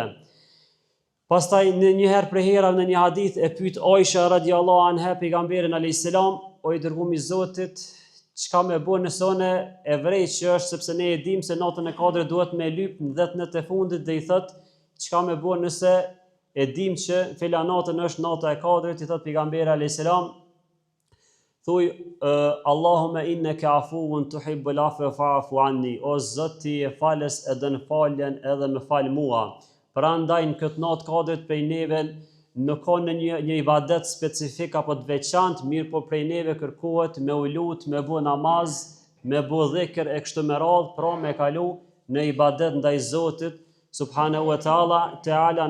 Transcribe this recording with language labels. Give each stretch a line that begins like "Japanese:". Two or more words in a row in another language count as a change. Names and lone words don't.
Albanian: Pastaj në një herë prej herave në një hadith e pyet Aisha
Arabic: رضي الله عنها
Albanian: pejgamberin
Arabic: عليه السلام,
Albanian: o I dërguari I Zotit, çka me bën nëse unë e vrej që është, sepse ne e dim se natën e Kadrit duhet me lyp në 10 net e fundit, dhe I thot çka me bën nëse e dim që fela natën është nata e Kadrit, I thot pejgamberi
Arabic: عليه السلام,
Albanian: thuj
Arabic: اللهم إنك عفو تحب العفو فاعف عني,
Albanian: o Zoti e falës e dën faljen edhe më fal mua. Prandaj në këtë natë kadrit prej neve nuk ka në një ibadet specifik apo të veçantë, mirë po prej neve kërkohet me u lut, me bu namaz, me bu dhikr e kështu me radhë, pra me kalu në ibadet ndaj Zotit
Arabic: سبحانه وتعالى.